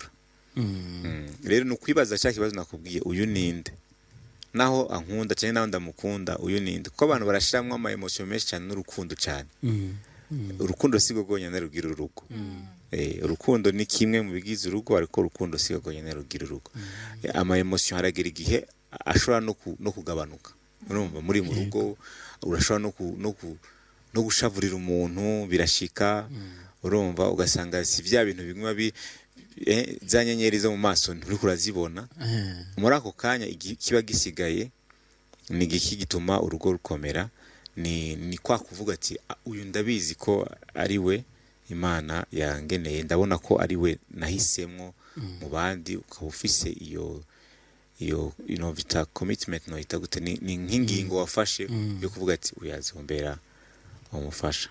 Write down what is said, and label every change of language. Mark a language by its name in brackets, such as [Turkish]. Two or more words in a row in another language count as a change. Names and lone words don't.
[Rundi] Rero ni ukwibaza cya kibazo nakubwiye, uyu ninde, naho ankunda cyane naho ndamukunda, uyu ninde, kuko abantu barashiramwe ama emotion menshi cyane n'urukundo cyane. Urukundo sigo gonyene rugira urugo. Urukundo ni kimwe mu bigize urugo, ariko urukundo sigo gonyene rugira urugo. Ama emotion haragera igihe ashobora no kugabanuka. Urumva muri mu rugo urashobora no gushavurira umuntu, birashika. Urumva ugasanga si vya bintu bimwe za nyenyeri zo mu maso nturi kurazibona. Muri ako kanya kiba gisigaye ni giki gituma urugo rukomera, ni kwa kuvuga ati uyu ndabizi ko ari we Imana yangeneye, ndabona ko ari we nahisemwo mu bandi, ukaba ufise iyo vita commitment no itagute, ni nkingingo wafashe yo kuvuga ati uyazombera umufasha.